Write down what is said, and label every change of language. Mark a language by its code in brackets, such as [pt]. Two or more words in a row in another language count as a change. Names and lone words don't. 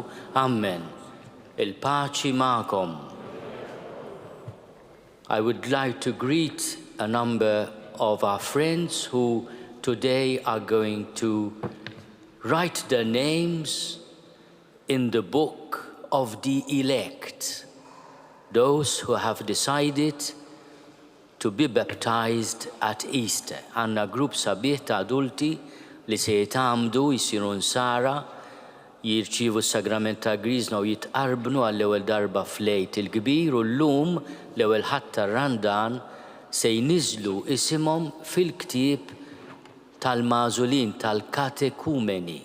[mt] Amen. Il-paċi ma'kom. [en] I would like to greet a number of our friends who today are going to write their names in the book of the elect, those who have decided to be baptized at Easter. [mt] Għanna grupp sabiħ ta' adulti li se jitamdu jisiru nsara, jirċivu s-sagrament ta' Griżma u jitqarbnu għall-ewwel darba f'Lejt il-Kbir u llum l-ewwel ħadd tar-Randan se jniżlu isimhom fil-ktieb tal-Magħżulin tal-Katekumeni.